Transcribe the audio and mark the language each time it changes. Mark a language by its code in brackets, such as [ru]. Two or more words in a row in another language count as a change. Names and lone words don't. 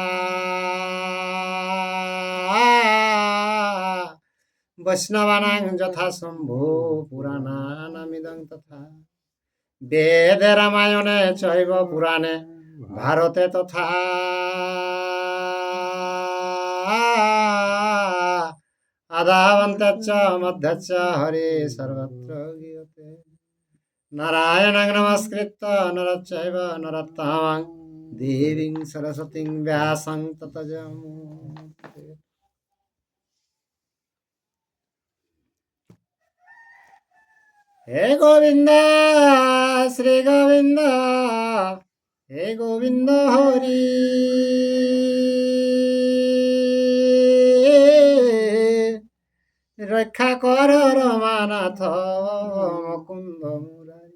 [sa] বৈষ্ণবানাং যথা শম্ভু পুরাণানামিদং তথা। বেদে রামায়ণে চৈব পুরাণে ভারতে তথা। আদাবন্তেচ্চ মধ্যচ্চ হরি সর্বত্র গীয়তে। নারায়ণং নমস্কৃত্য নরং চৈব নরোত্তমং দেবীং সরস্বতীং ব্যাসং ততো জয়মুদীরয়েৎ। [bn] হে গোবিন্দ শ্রী গোবিন্দ হে গোবিন্দ হরি। রক্ষা কর রমানাথ মুকুন্দ মুরারি।